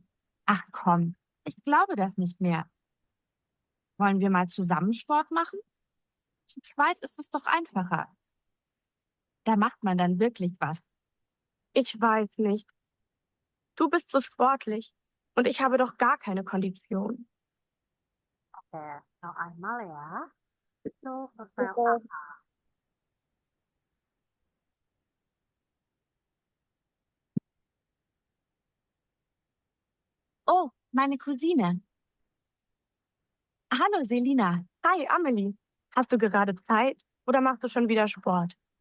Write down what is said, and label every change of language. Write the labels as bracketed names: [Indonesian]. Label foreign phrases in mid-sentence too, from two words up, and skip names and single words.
[German] Ach komm, ich glaube das nicht mehr. Wollen wir mal zusammen Sport machen? Zu zweit ist es doch einfacher. Da macht man dann wirklich was. Ich weiß nicht. Du bist so sportlich und ich habe doch gar keine Kondition. Oke, noch einmal ya. [Indonesian] Itu pertanyaan A. [German] Oh, meine Cousine. Hallo, Selina. Hi, Amelie. Hast du gerade Zeit oder machst du schon wieder Sport?